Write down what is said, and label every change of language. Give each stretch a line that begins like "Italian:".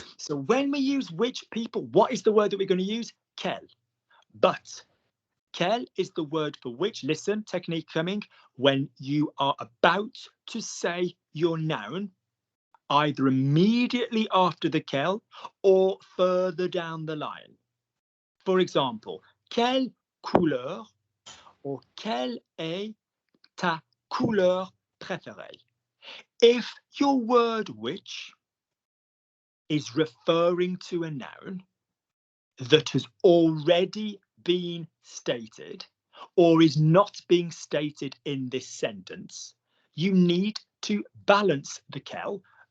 English: So when we use which people, what is the word that we're going to use? Quel. But quel is the word for which. Listen, technique coming. When you are about to say your noun, either immediately after the quel or further down the line. For example,
French: quelle couleur or quelle est ta couleur préférée?
English: If your word which is referring to a noun that has already been stated or is not being stated in this sentence, you need to balance the quel.